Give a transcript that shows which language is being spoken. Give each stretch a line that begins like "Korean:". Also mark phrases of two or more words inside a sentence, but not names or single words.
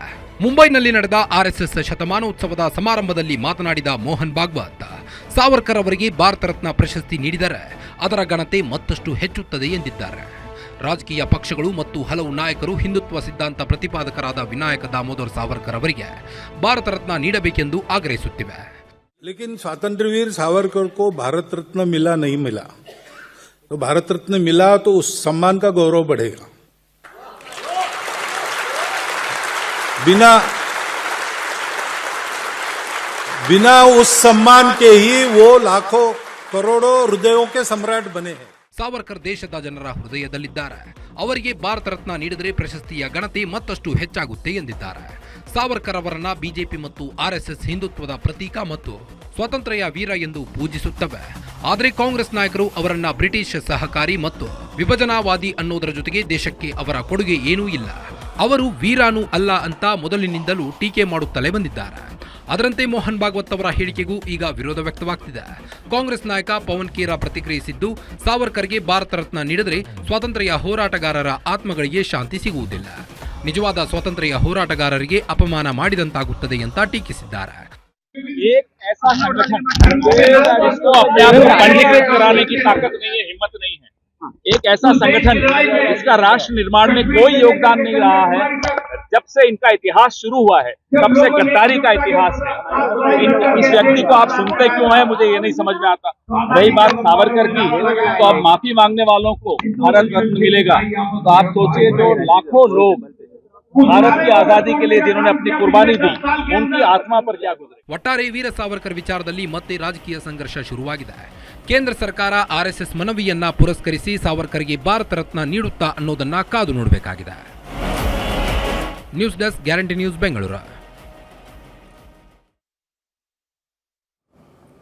Kannada: ಮುಂಬೈನಲ್ಲಿ ನಡೆದ RSS ಶತಮಾನೋತ್ಸವದ ಸಮಾರಂಭದಲ್ಲಿ ಮಾತನಾಡಿದ ಮೋಹನ್ ಭಾಗವತ್, ಸಾವರ್ಕರ್ ಅವರಿಗೆ ಭಾರತ ರತ್ನ ಪ್ರಶಸ್ತಿ ನೀಡಿದರೆ ಅದರ ಘನತೆ ಮತ್ತಷ್ಟು ಹೆಚ್ಚುತ್ತದೆ ಎಂದಿದ್ದಾರೆ. ರಾಜಕೀಯ ಪಕ್ಷಗಳು ಮತ್ತು ಹಲವು ನಾಯಕರು ಹಿಂದುತ್ವ ಸಿದ್ಧಾಂತ ಪ್ರತಿಪಾದಕರಾದ ವಿನಾಯಕ ದಾಮೋದರ್ ಸಾವರ್ಕರ್ ಅವರಿಗೆ ಭಾರತ ರತ್ನ ನೀಡಬೇಕೆಂದು ಆಗ್ರಹಿಸುತ್ತಿವೆ.
Hindi: लेकिन स्वातंत्र्यवीर सावरकर को भारत रत्न मिला नहीं मिला, तो भारत रत्न मिला तो उस सम्मान का गौरव बढ़ेगा. बिना उस सम्मान के ही वो लाखों करोड़ों हृदयों के सम्राट बने हैं.
Kannada: ಸಾವರ್ಕರ್ ದೇಶದ ಜನರ ಹೃದಯದಲ್ಲಿದ್ದಾರೆ. ಅವರಿಗೆ ಭಾರತ ರತ್ನ ನೀಡಿದರೆ ಪ್ರಶಸ್ತಿಯ ಘನತೆ ಮತ್ತಷ್ಟು ಹೆಚ್ಚಾಗುತ್ತೆ ಎಂದಿದ್ದಾರೆ. ಸಾವರ್ಕರ್ ಅವರನ್ನ ಬಿಜೆಪಿ ಮತ್ತು RSS ಹಿಂದುತ್ವದ ಪ್ರತೀಕ ಮತ್ತು ಸ್ವಾತಂತ್ರ್ಯ ವೀರ ಎಂದು ಪೂಜಿಸುತ್ತವೆ. ಆದರೆ ಕಾಂಗ್ರೆಸ್ ನಾಯಕರು ಅವರನ್ನ ಬ್ರಿಟಿಷ್ ಸಹಕಾರಿ ಮತ್ತು ವಿಭಜನಾವಾದಿ ಅನ್ನೋದರ ಜೊತೆಗೆ ದೇಶಕ್ಕೆ ಅವರ ಕೊಡುಗೆ ಏನೂ ಇಲ್ಲ, ಅವರು ವೀರಾನೂ ಅಲ್ಲ ಅಂತ ಮೊದಲಿನಿಂದಲೂ ಟೀಕೆ ಮಾಡುತ್ತಲೇ ಬಂದಿದ್ದಾರೆ. ಅದರಂತೆ ಮೋಹನ್ ಭಾಗವತ್ ಅವರ ಹೇಳಿಕೆಗೂ ಈಗ ವಿರೋಧ ವ್ಯಕ್ತವಾಗ್ತಿದೆ. ಕಾಂಗ್ರೆಸ್ ನಾಯಕ ಪವನ್ ಖೇರಾ ಪ್ರತಿಕ್ರಿಯಿಸಿದ್ದು, ಸಾವರ್ಕರ್ಗೆ ಭಾರತ ರತ್ನ ನೀಡಿದರೆ ಸ್ವಾತಂತ್ರ್ಯ ಹೋರಾಟಗಾರರ ಆತ್ಮಗಳಿಗೆ ಶಾಂತಿ ಸಿಗುವುದಿಲ್ಲ, ನಿಜವಾದ ಸ್ವಾತಂತ್ರ್ಯ ಹೋರಾಟಗಾರರಿಗೆ ಅಪಮಾನ ಮಾಡಿದಂತಾಗುತ್ತದೆ ಅಂತ ಟೀಕಿಸಿದ್ದಾರೆ.
Hindi: एक ऐसा संगठन जिसको अपने आप को पंजीकृत कराने की ताकत नहीं है, हिम्मत नहीं है, एक ऐसा संगठन जिसका राष्ट्र निर्माण में कोई योगदान नहीं रहा है, जब से इनका इतिहास शुरू हुआ है तब से गद्दारी का इतिहास है. इस व्यक्ति को आप सुनते क्यों हैं, मुझे ये नहीं समझ में आता. रही बात सावरकर की, तो अब माफी मांगने वालों को भारत रत्न मिलेगा, तो आप सोचिए जो लाखों लोग भारत की आजादी के लिए जिन्होंने अपनी कुर्बानी दी, उनकी आत्मा पर क्या गुजरे.
Kannada: ಒಟ್ಟಾರೆ ವೀರ ಸಾವರ್ಕರ್ ವಿಚಾರದಲ್ಲಿ ಮತ್ತೆ ರಾಜಕೀಯ ಸಂಘರ್ಷ ಶುರುವಾಗಿದೆ. ಕೇಂದ್ರ ಸರ್ಕಾರ RSS ಮನವಿಯನ್ನ ಪುರಸ್ಕರಿಸಿ ಸಾವರ್ಕರ್ಗೆ ಭಾರತ ರತ್ನ ನೀಡುತ್ತಾ ಅನ್ನೋದನ್ನ ಕಾದು ನೋಡಬೇಕಾಗಿದೆ.
English: news desk,
Kannada: ಗ್ಯಾರಂಟಿ ನ್ಯೂಸ್, ಬೆಂಗಳೂರು.